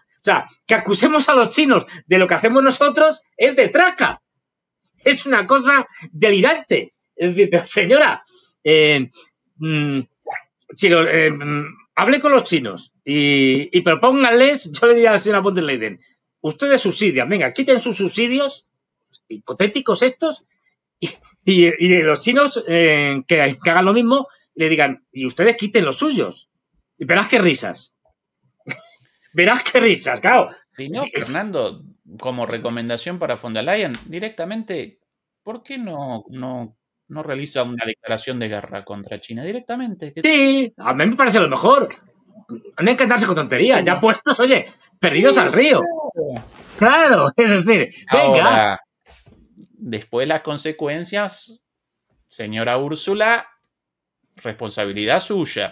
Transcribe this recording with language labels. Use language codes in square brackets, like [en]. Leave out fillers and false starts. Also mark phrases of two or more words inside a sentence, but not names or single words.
[es] O sea, que acusemos a los chinos de lo que hacemos nosotros es de traca. Es una cosa delirante. Es decir, pero señora, hable con los chinos y propónganles, yo le diría a la señora von der Leyen, ustedes subsidian, venga, quiten sus subsidios hipotéticos estos y los chinos que hagan lo mismo, le digan, y ustedes quiten los suyos. Y verás qué risas. Verás qué risas, claro. Y no, Fernando, como recomendación para von der Leyen, directamente, ¿por qué no realiza una declaración de guerra contra China directamente? Sí, a mí me parece lo mejor. No hay que andarse con tonterías. Ya puestos, oye, perdidos al río. Claro, es decir, venga. Ahora, después las consecuencias, señora Úrsula, responsabilidad suya.